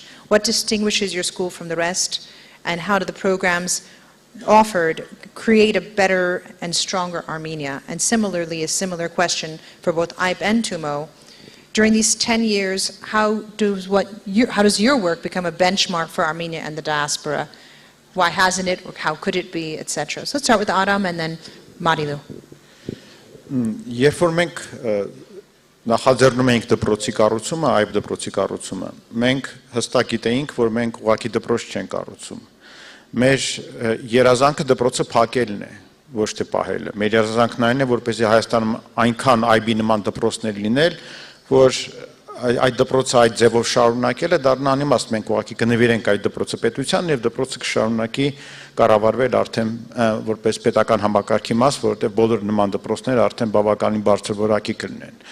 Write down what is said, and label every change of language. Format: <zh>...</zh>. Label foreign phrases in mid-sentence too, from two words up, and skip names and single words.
<en>What distinguishes your school from the rest, and how do the programs offered create a better and stronger Armenia? And similarly, a similar question for both IPE and TUMO. During these 10 years, how does your work become a benchmark for Armenia and the diaspora? Why hasn't it, or how could it be, etc.? So let's start with Adam and then Marilu.</en> <hy>Երբ որ մենք նախաձեռնում էինք դպրոցի կառուցումը, այբ դպրոցի կառուցումը, մենք հստակ գիտեինք, որ մենք ուղղակի դպրոց չենք կառուցում։ Մեր երազանքը դպրոցը փակելն է, ոչ թե պահելը։ Մեր երազանքն այն է, որպեսզի Հայաստանում այնքան այբի նման դպրոցներ լինել, որ այդ դպրոցը այդ ձևով շարունակելը դառնա անիմաստ, մենք ուղղակի կնվիրենք այդ դպրոցը պետությանն եւ դպրոցը կշարունակի կառավարվել արդեն որպես պետական համակարգի մաս, որովհետեւ բոլոր նման դպրոցները արդեն բավականին բարձր որակի կլինեն։</hy>